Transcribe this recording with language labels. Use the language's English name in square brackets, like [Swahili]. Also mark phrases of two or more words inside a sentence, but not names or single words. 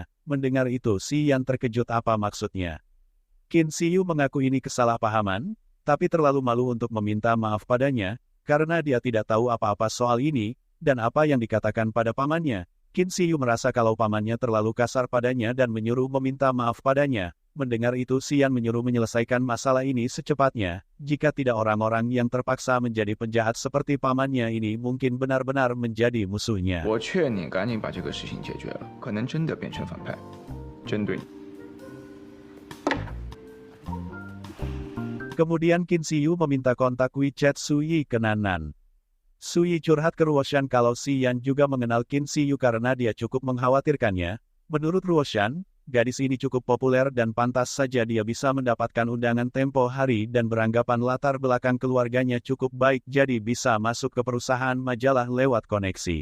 [Indonesian] Mendengar itu Si Yan terkejut apa maksudnya. Qin Si Yu mengaku ini kesalahpahaman, tapi terlalu malu untuk meminta maaf padanya, karena dia tidak tahu apa-apa soal ini, dan apa yang dikatakan pada pamannya. Qin Ziyu merasa kalau pamannya terlalu kasar padanya dan menyuruh meminta maaf padanya. Mendengar itu Xian menyuruh menyelesaikan masalah ini secepatnya, jika tidak orang-orang yang terpaksa menjadi penjahat seperti pamannya ini mungkin benar-benar menjadi musuhnya. [Chinese] 我劝你赶紧把这个事情解决了，可能真的变成反派，针对你。 [Indonesian] Kemudian Qin Ziyu meminta kontak WeChat Suyi ke Nan. Suyi curhat ke Ruoshan kalau Xian juga mengenal Qin Ziyu karena dia cukup mengkhawatirkannya. Menurut Ruoshan, gadis ini cukup populer dan pantas saja dia bisa mendapatkan undangan tempo hari dan beranggapan latar belakang keluarganya cukup baik jadi bisa masuk ke perusahaan majalah lewat koneksi.